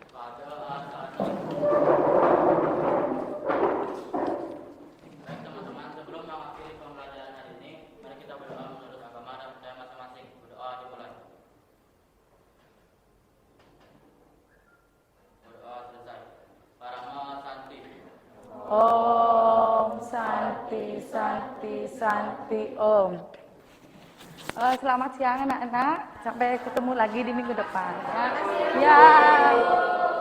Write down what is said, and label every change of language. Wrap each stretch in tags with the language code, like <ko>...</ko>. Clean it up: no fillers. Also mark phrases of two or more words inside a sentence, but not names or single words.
<id>Baik teman-teman, sebelum mengakhiri pembelajaran hari ini, mari kita berdoa menurut agama dan percaya masing-masing. Berdoa dimulai. Berdoa selesai.</id> <sa>Parama Santi. Om Santi Santi Santi Om.</sa> <id>Selamat siang anak-anak, sampai ketemu lagi di minggu depan ya. Ya.</id>